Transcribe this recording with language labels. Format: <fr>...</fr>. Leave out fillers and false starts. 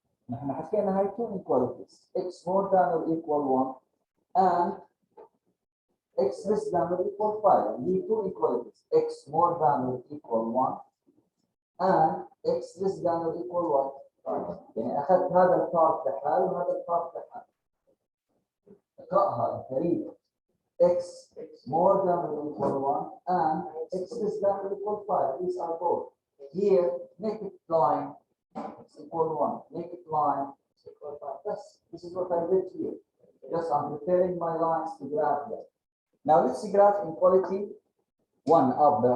<ar>نحن حكينا هاي</ar> <en>two inequalities. X more than or equal 1 and x less than or equal 5. These two inequalities. X more than or equal 1 and x less than or equal what? 5.</en> <ar>يعني أخذت هذا البارت لحال وهذا البارت لحال. اقرأها قريبا.</ar> <en>X more than or equal 1 and x less than or equal 5. These are both. Here, make it line x equal 1. Make it line x equal 5. This is what I did here. Just I'm preparing my lines to graph them. Now let's graph inequality 1 up there.</en>